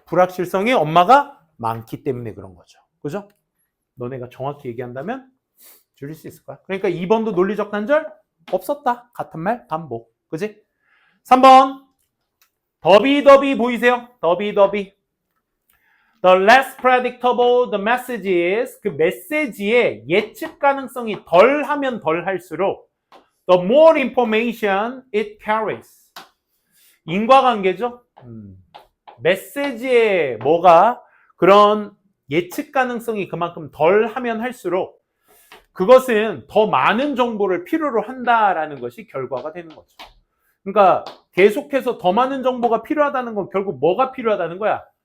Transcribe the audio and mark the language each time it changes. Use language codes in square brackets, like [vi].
[ko] 불확실성이 엄마가 많기 때문에 그런 거죠. 그죠? 너네가 정확히 얘기한다면 줄일 수 있을 거야. 그러니까 2번도 논리적 단절 없었다. 같은 말 반복. 그지? 3번 더비더비 보이세요? 더비더비. [en] The less predictable the message is, [ko] 그 메시지의 예측 가능성이 덜 하면 덜 할수록 [en] the more information it carries. [ko] 인과관계죠? 메시지에 뭐가 그런 예측 가능성이 그만큼 덜 하면 할수록 그것은 더 많은 정보를 필요로 한다라는 것이 결과가 되는 거죠. 그러니까 계속해서 더 많은 정보가 필요하다는 건 결국 뭐가 필요하다는 거야?